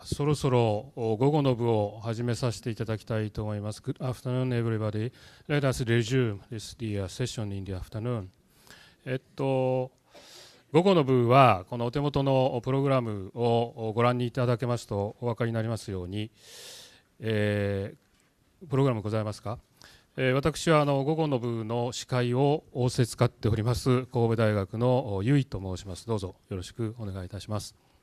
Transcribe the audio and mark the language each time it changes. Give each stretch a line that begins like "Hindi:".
Japanese: そろそろ午後の部を始めさせていただきたいと思います。
English: Good afternoon, everybody. Let us resume this session in the afternoon.
Japanese: 午後の部はこのお手元のプログラムをご覧にいただけますとお分かりになりますように、プログラムございますか。私は午後の部の司会を仰せつかっております神戸大学の由井と申します。どうぞよろしくお願いいたします。